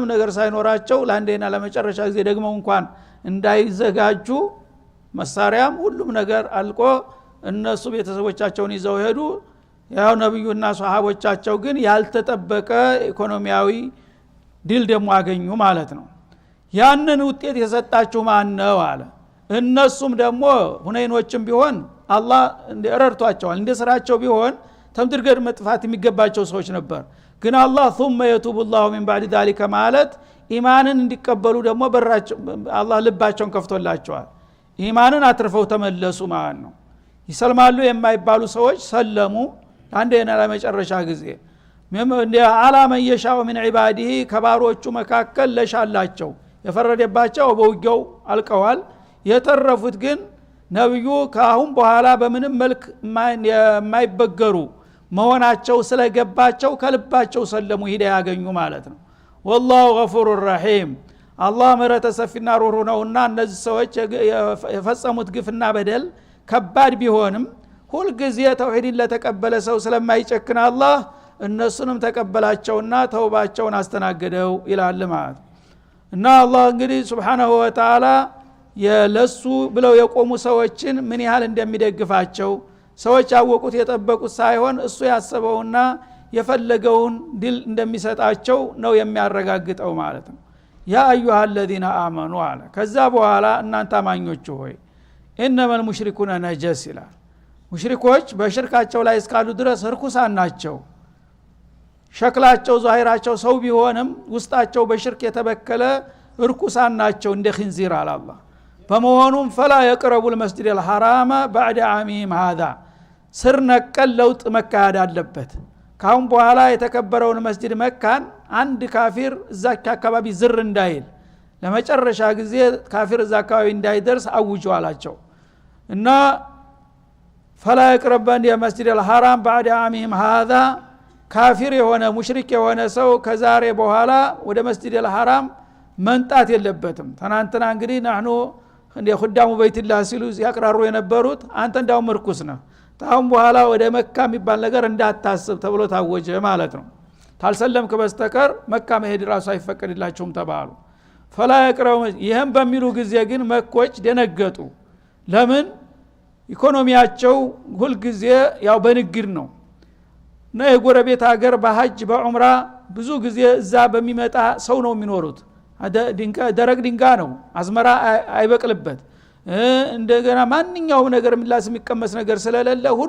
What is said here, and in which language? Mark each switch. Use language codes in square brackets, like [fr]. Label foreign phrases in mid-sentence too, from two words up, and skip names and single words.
[am] ነገር ሳይኖራቸው ለአንዴና ለመጨረሻ ጊዜ ደግሞ እንኳን እንዳይዘጋጁ መሳሪያም ሁሉም ነገር አልቆ እነሱ ቤተሰቦቻቸውን ይዘው ሄዱ ያው ነብዩና ሷሃቦቻቸው ግን ያልተጠበቀ ኢኮኖሚያዊ ድል ደግሞ አገኙ ማለት ነው ያንን ውጤት የሰጣችሁ ማን ነው አለ እነሱም ደግሞ ሁነይኖችም ቢሆን አላህ ረድቷቸዋል እንደ ስራቸው ቢሆን ተምድርገድ መጥፋት የሚገባቸው ሰዎች ነበር ግን አላህ [ar] ثم يتوب الله من بعد ذلك [am] ማለት ኢማንን እንዲቀበሉ ደግሞ በራቸው አላህ ልባቸውን ከፍቶላቸዋል ኢማንን አትርፈው ተመለሱ ማለት ነው ይሰልማሉ የማይባሉ ሰዎች ሰለሙ አንዴና ለመጨረሻ ጊዜ እንደ አላመ የሻው [ar] من عباده [am] ከባሮቹ መካከል ለሻላቸው የፈረደባቸው በውጊያው አልቀዋል የተረፉት ግን ነብዩ ካሁን በኋላ በምንም መልክ የማይበገሩ መሆናቸው ስለገባቸው ከልባቸው ሰለሙ ሂዳ ያገኙ ማለት ነው [ar] والله غفور رحيم [am] አላህ ምህረተ ሰፊና ሩህሩህ ነውና እነዚህ ሰዎች የፈጸሙት ግፍና በደል ከባድ ቢሆንም ሁሉ ጊዜ ተውሂድን ለተቀበለ ሰው ስለማይጨክን አላህ እነሱንም ተቀበላቸውና ተውባቸውን አስተናገደው ይላል ማለት እና አላህ እንግዲህ [ar] سبحانه وتعالى [am] የለሱ ብለው የቆሙ ሰዎችን ምን ያህል እንደሚደግፋቸው ሰዎች ያወቁት የጠበቁት ሳይሆን እሱ ያሰበውና የፈለገውን ድል እንደሚሰጣቸው ነው የሚያረጋግጠው ማለት ነው [ar] يا أيها الذين آمنوا [am] አለ ከዛ በኋላ እናንተ አማኞች ሆይ [ar] انما المشركون نجس [am] ይላል ሙሽሪኮች በሽርካቸው ላይ እስካሉ ድረስ ርኩሳን ናቸው ሸክላቸው ዛሂራቸው ሰው ቢሆንም ውስጣቸው በሽርክ የተበከለ ርኩሳን ናቸው እንደ ኺንዚር አለ አላህ በመሆኑም [ar] فلا يقربوا المسجد الحرام بعد عامهم هذا [am] ስር ነቀል ለውጥ መካሄድ አለበት ካሁን በኋላ የተከበረውን መስጂድ መካን አንድ ካፊር እዛች አካባቢ ዝር እንዳይል ለመጨረሻ ጊዜ ካፊር እዛ አካባቢ እንዳይደርስ አውጁ አላቸው እና [ar] فلا يقربن المسجد الحرام بعد عامهم هذا [am] ካፊር የሆነ ሙሽሪክ የሆነ ሰው ከዛሬ በኋላ ወደ [ar] مسجد الحرام [am] መንጣት የለበትም ተናንተና እንግዲህ نحن እንደ [ar] خدام بيت الله [am] ሲሉ ያቀራሩ የነበሩት አንተ እንዳው ምርኩስ ነው ታውን በኋላ ወደ መካ የሚባል ነገር እንዳታስብ ተብሎ ታወጀ ማለት ነው ታልሰለምክ በስተቀር መካ መሄድ ራሱ አይፈቀድላቸውም ተባሉ فلا يقربوا ይሄን በሚሉ ጊዜ ግን መኮች ደነገጡ ለምን ኢኮኖሚያቸው ሁሉ ጊዜ ያው በንግድ ነው እና የጎረቤት ሀገር በሐጅ በዑምራ ብዙ ጊዜ እዛ በሚመጣ ሰው ነው የሚኖሩት ደረቅ ድንጋይ ነው አዝመራ አይበቅልበት እንደገና ማንኛውም ነገር ምላስ የሚቀመስ ነገር ስለሌለ ሁሉ